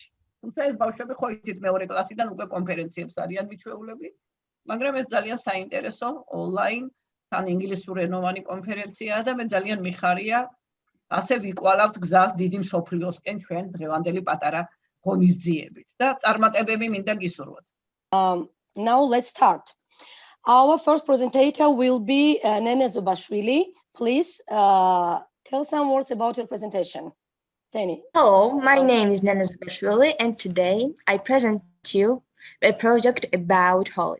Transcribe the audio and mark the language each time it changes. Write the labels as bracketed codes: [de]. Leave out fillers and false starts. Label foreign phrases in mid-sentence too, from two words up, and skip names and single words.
[ka] თუმცა ეს ბავშვები ხო იცით მეორე კლასიდან უკვე კონფერენციებს არიან მიჩვეულები, მაგრამ ეს ძალიან საინტერესო ონლაინ თან ინგლისურენოვანი კონფერენციაა და მე ძალიან მიხარია ასე ვიკვალავთ გზას დიდი მსოფლიოსკენ ჩვენ დღევანდელი პატარა ღონისძიებით და წარმატებები მინდა გისურვოთ. [en] Now let's start. Our first presenter will be Nene Zubashvili. Please tell some words about your presentation. Nene. Hello, my name is Nene Zubashvili, and today I present to you a project about Holi.